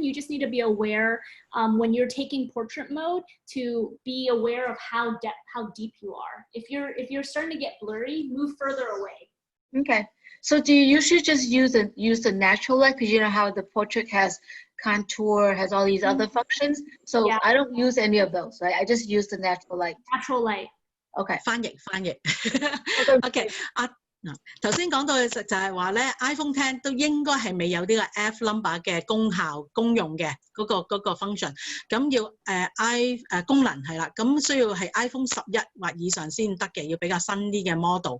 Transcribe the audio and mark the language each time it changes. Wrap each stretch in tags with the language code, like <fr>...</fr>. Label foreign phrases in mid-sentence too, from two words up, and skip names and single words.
<en>You just need to be aware when you're taking portrait mode to be aware of how deep you are. If you're starting to get blurry, move further away. okay. So do you usually just use the natural light because you know how the portrait has contour, has all these other functions? So Yeah. I don't use any of those, right? I just use the natural light. Natural light. Okay.</en> <yue>翻譯。OK， 頭先講到嘅就係話咧 ，iPhone X 都應該係未有呢個</yue> <en>F number</en> <yue>嘅功用嘅嗰個 function， 咁要功能係啦，咁需要係 iPhone 11或以上先得嘅，要比較新啲嘅 model。</yue>